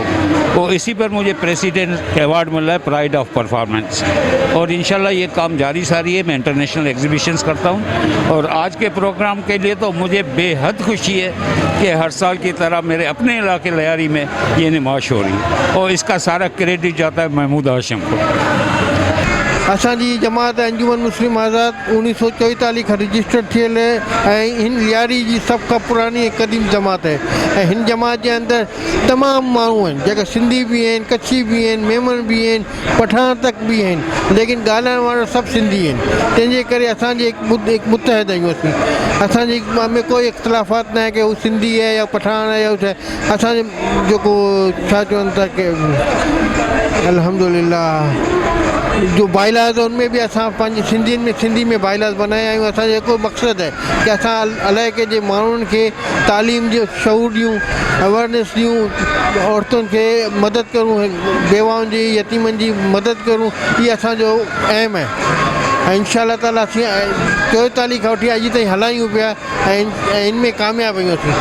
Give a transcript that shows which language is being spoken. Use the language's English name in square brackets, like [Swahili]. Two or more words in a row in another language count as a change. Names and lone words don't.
[Urdu] تو اسی پر مجھے پریزیڈنٹ ایوارڈ ملا ہے، پرائیڈ آف پرفارمنس. اور ان شاء اللہ یہ کام جاری ساری ہے۔ میں [English] international exhibitions [Urdu] کرتا ہوں اور آج کے پروگرام کے لیے تو مجھے بے حد خوشی ہے کہ ہر سال کی طرح میرے اپنے علاقے لیاری میں یہ نمائش ہو رہی ہے اور اس کا سارا کریڈٹ جاتا ہے محمود ہاشم کو. [Sindhi] असांजी जमात अंजुमन मुस्लिम आज़ाद 1944 खां रजिस्टर थियल है। हिन लियारी जी सब खां पुरानी ऐं क़दीम जमात है। हिन जमात जे अंदरि तमामु माण्हू आहिनि जेका सिंधी बि आहिनि, कच्छी बि आहिनि, मेमन बि आहिनि, पठान तक बि आहिनि, लेकिन ॻाल्हाइण वारा सभु सिंधी आहिनि। तंहिंजे करे असांजे हिकु मुतहद आहियूं। असांजे में कोई इख़्तिलाफ़ात न आहे कि हू सिंधी है या पठान है या छा। असांजो जेको छा चवनि था कि अल्हम्दुलिल्लाह जो बाइलाज़ [Urdu] ان میں بھی [Sindhi] असां पंहिंजी सिंधी में बाइलाज़ बनाया आहियूं। असांजो हिकु मक़सदु है कि असां अलाइक़े जे माण्हुनि खे तालीम जो शऊर ॾियूं, अवेयरनेस ॾियूं, औरतुनि खे मदद करूं, बेवाउनि जी, यतीमनि जी मदद करूं। इहा असांजो एम है ऐं [Arabic] إن شاء الله تعالى [Sindhi] असीं 44 खां वठी अॼु ताईं हलायूं पिया ऐं इन में कामयाबु आहियूं असीं।